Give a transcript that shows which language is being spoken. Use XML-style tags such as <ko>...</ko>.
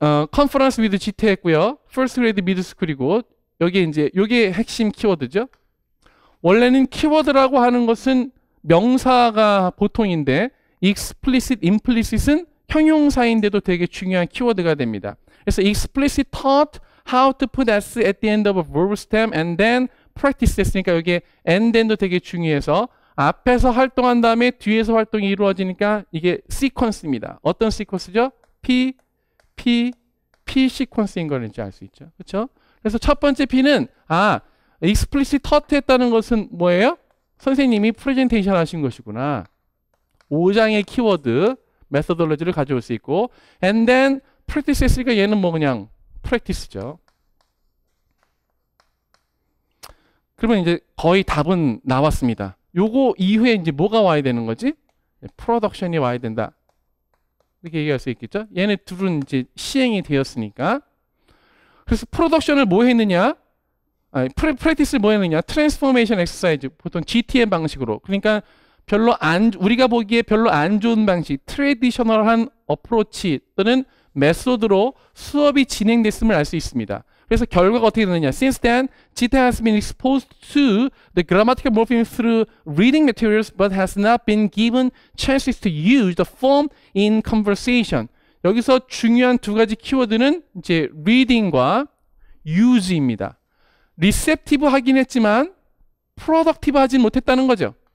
<ko>컨퍼런스 위드 GT 했고요. 퍼스트 그레이드 미드 스쿨이고 여기 이제 요게 핵심 키워드죠. 원래는 키워드라고 하는 것은 명사가 보통인데 explicit, implicit은 형용사인데도 되게 중요한 키워드가 됩니다. 그래서</ko> <en>explicit taught how to put s at the end of a verb stem and then practice</en> <ko>했으니까 여기 and then도 되게 중요해서 앞에서 활동한 다음에 뒤에서 활동이 이루어지니까 이게 시퀀스입니다. 어떤 시퀀스죠? P 시퀀스인 걸 이제 알 수 있죠. 그렇죠? 그래서 첫 번째 P는 explicit taught 했다는 것은 뭐예요? 선생님이 프레젠테이션 하신 것이구나. 5장의 키워드 메소돌로지를 가져올 수 있고</ko> <en>and then practice</en> <ko>했으니까 얘는 뭐 그냥 practice죠. 그러면 이제 거의 답은 나왔습니다. 요거 이후에 이제 뭐가 와야 되는 거지? 프로덕션이 와야 된다. 이렇게 얘기할 수 있겠죠? 얘네 둘은 이제 시행이 되었으니까. 그래서 프로덕션을 뭐 했느냐? 프랙티스를 뭐 했느냐? 트랜스포메이션 엑서사이즈. 보통 GTM 방식으로. 그러니까 우리가 보기에 별로 안 좋은 방식, 트레디셔널한 어프로치 또는 메소드로 수업이 진행됐음을 알 수 있습니다. 그래서 결과가 어떻게 되느냐?</ko> <en>Since then, Gita has been exposed to the grammatical morpheme through reading materials but has not been given chances to use the form in conversation.</en> <ko>여기서 중요한 두 가지 키워드는 이제 reading과 use입니다. receptive 하긴 했지만 productive 하진 못했다는 거죠.</ko>